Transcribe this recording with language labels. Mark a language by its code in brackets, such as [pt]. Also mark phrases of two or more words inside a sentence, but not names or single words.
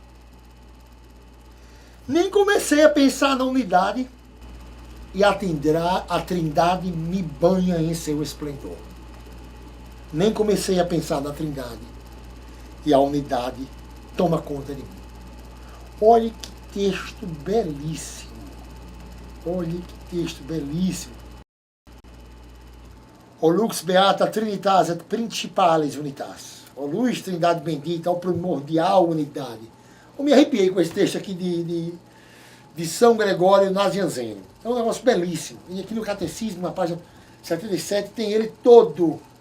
[pt] Nem comecei a pensar na unidade e a Trindade me banha em seu esplendor. Nem comecei a pensar na Trindade e a unidade toma conta de mim. Olhe que texto belíssimo. Olhe que texto belíssimo. [la] O lux beata trinitas et principales unitas. [pt] O luz, Trindade bendita, o primordial unidade. Eu me arrepiei com esse texto aqui de São Gregório Nazianzeno. É um negócio belíssimo. E aqui no Catecismo, na página 77, tem ele todo.